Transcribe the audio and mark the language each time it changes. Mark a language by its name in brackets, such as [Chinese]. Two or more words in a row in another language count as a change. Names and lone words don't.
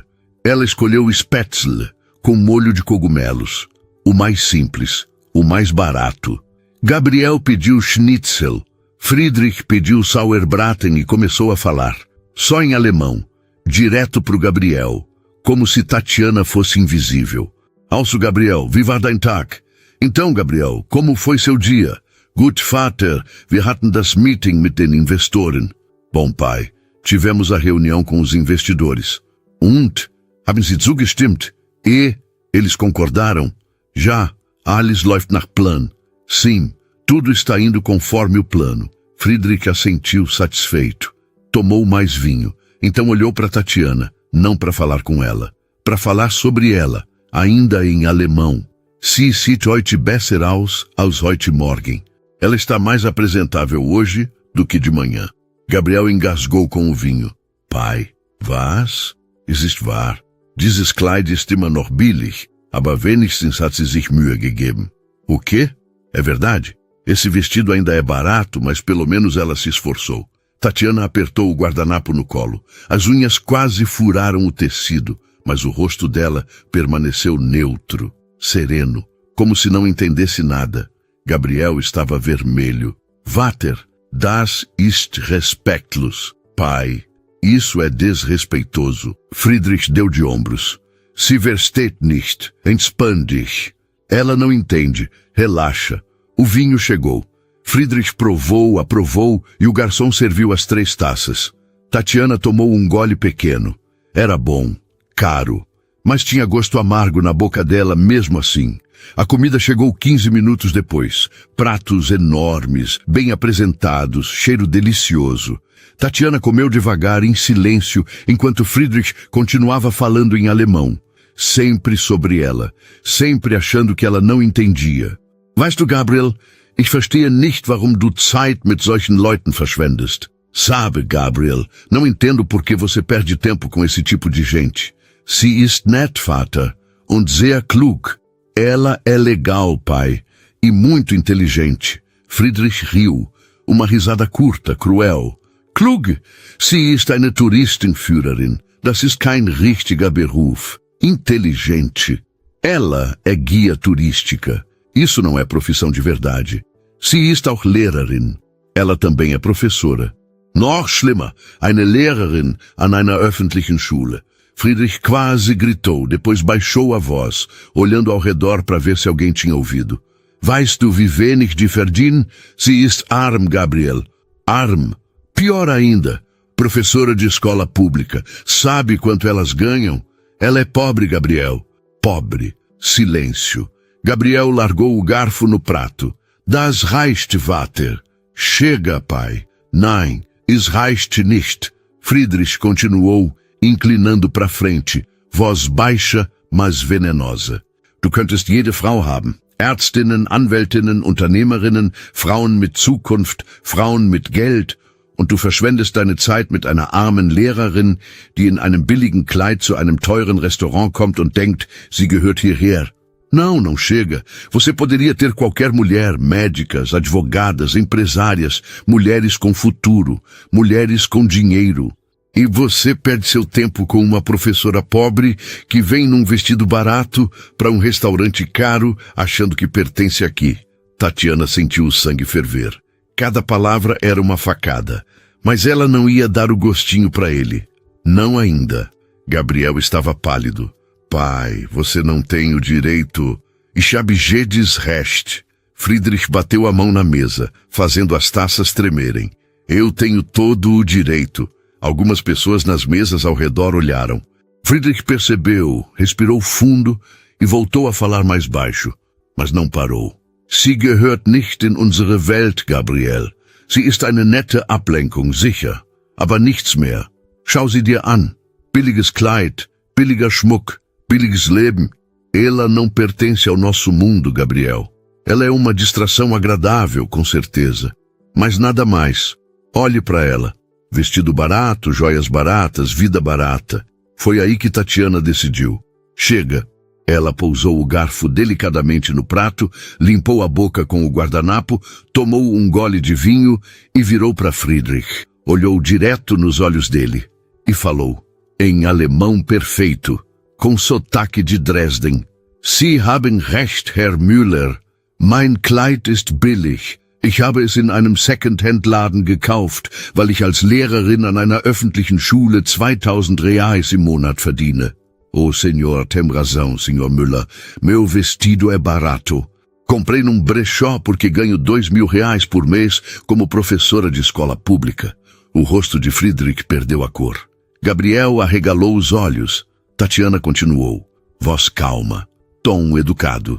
[Portuguese] Ela escolheu o Spätzle, com molho de cogumelos. O mais simples, o mais barato. Gabriel pediu Schnitzel. Friedrich pediu Sauerbraten e começou a falar. Só em alemão, direto pro Gabriel, como se Tatiana fosse invisível. [German] Also, Gabriel, wie war dein Tag? [Portuguese] Então, Gabriel, como foi seu dia? [German] Gut, Vater, wir hatten das Meeting mit den Investoren. [Portuguese] Bom, pai, tivemos a reunião com os investidores. [German] Und? Haben Sie zugestimmt? [Portuguese] E? Eles concordaram? [German] Já, alles läuft nach Plan. [Portuguese] Sim, tudo está indo conforme o plano. Friedrich assentiu satisfeito. Tomou mais vinho. Então olhou para Tatiana, não para falar com ela. Para falar sobre ela, ainda em alemão. [German] Sie sieht heute besser aus als heute Morgen. [Portuguese] Ela está mais apresentável hoje do que de manhã. Gabriel engasgou com o vinho. Pai, [German] was? Es ist wahr. Dieses Kleid ist immer noch billig, aber wenigstens hat sie sich Mühe gegeben. [Portuguese] O quê? É verdade? Esse vestido ainda é barato, mas pelo menos ela se esforçou. Tatiana apertou o guardanapo no colo. As unhas quase furaram o tecido, mas o rosto dela permaneceu neutro, sereno, como se não entendesse nada. Gabriel estava vermelho. [German] Vater, das ist respektlos. [Portuguese] Pai, isso é desrespeitoso. Friedrich deu de ombros. [German] Sie versteht nicht. Entspann dich. [Portuguese] Ela não entende. Relaxa. O vinho chegou. Friedrich provou, aprovou e o garçom serviu as 3 taças. Tatiana tomou um gole pequeno. Era bom, caro, mas tinha gosto amargo na boca dela mesmo assim. A comida chegou 15 minutos depois. Pratos enormes, bem apresentados, cheiro delicioso. Tatiana comeu devagar, em silêncio, enquanto Friedrich continuava falando em alemão. Sempre sobre ela, sempre achando que ela não entendia. [German] Weißt du, Gabriel, ich verstehe nicht, warum du Zeit mit solchen Leuten verschwendest. [Portuguese] Sabe, Gabriel, não entendo por que você perde tempo com esse tipo de gente. [German] Sie ist nett, Vater, und sehr klug. [Portuguese] Ela é legal, pai, e muito inteligente. Friedrich riu, uma risada curta, cruel. [German] Klug, sie ist eine Touristenführerin. Das ist kein richtiger Beruf. [Portuguese] Inteligente. Ela é guia turística. Isso não é profissão de verdade. [German] Sie ist auch Lehrerin. [Portuguese] Ela também é professora. [German] Noch schlimmer, eine Lehrerin an einer öffentlichen Schule. [Portuguese] Friedrich quase gritou, depois baixou a voz, olhando ao redor para ver se alguém tinha ouvido. [German] Weißt du, wie wenig die verdienen? Sie ist arm, Gabriel. Arm. [Portuguese] Pior ainda, professora de escola pública. Sabe quanto elas ganham? Ela é pobre, Gabriel. Pobre. Silêncio. Gabriel largou o garfo no prato. [German] Das reicht, Vater. [Portuguese] Chega, pai. [German] Nein, es reicht nicht. [Portuguese] Friedrich continuou, inclinando para frente, voz baixa, mas venenosa. [German] Du könntest jede Frau haben. Ärztinnen, Anwältinnen, Unternehmerinnen, Frauen mit Zukunft, Frauen mit Geld. Und du verschwendest deine Zeit mit einer armen Lehrerin, die in einem billigen Kleid zu einem teuren Restaurant kommt und denkt, sie gehört hierher. [Portuguese] Não, não chega. Você poderia ter qualquer mulher, médicas, advogadas, empresárias, mulheres com futuro, mulheres com dinheiro. E você perde seu tempo com uma professora pobre que vem num vestido barato para um restaurante caro achando que pertence aqui. Tatiana sentiu o sangue ferver. Cada palavra era uma facada, mas ela não ia dar o gostinho para ele. Não ainda. Gabriel estava pálido. Pai, você não tem o direito. [German] Ich habe jedes Recht. [Portuguese] Friedrich bateu a mão na mesa, fazendo as taças tremerem. Eu tenho todo o direito. Algumas pessoas nas mesas ao redor olharam. Friedrich percebeu, respirou fundo e voltou a falar mais baixo, mas não parou. [German] Sie gehört nicht in unsere Welt, Gabriel. Sie ist eine nette Ablenkung, sicher, aber nichts mehr. Schau sie dir an. Billiges Kleid, billiger Schmuck, billiges Leben. [Portuguese] Ela não pertence ao nosso mundo, Gabriel. Ela é uma distração agradável, com certeza, mas nada mais. Olhe para ela. Vestido barato, joias baratas, vida barata. Foi aí que Tatiana decidiu. Chega. Ela pousou o garfo delicadamente no prato, limpou a boca com o guardanapo, tomou um gole de vinho e virou para Friedrich. Olhou direto nos olhos dele e falou, em alemão perfeito, com sotaque de Dresden. [German] Sie haben recht, Herr Müller. Mein Kleid ist billig. Ich habe es in einem Second-Hand-Laden gekauft, weil ich als Lehrerin an einer öffentlichen Schule 2000 Reais im Monat verdiene. [Portuguese] Oh, senhor, tem razão, senhor Müller. Meu vestido é barato. Comprei num brechó porque ganho 2.000 reais por mês como professora de escola pública. O rosto de Friedrich perdeu a cor. Gabriel arregalou os olhos. Tatiana continuou. Voz calma, tom educado.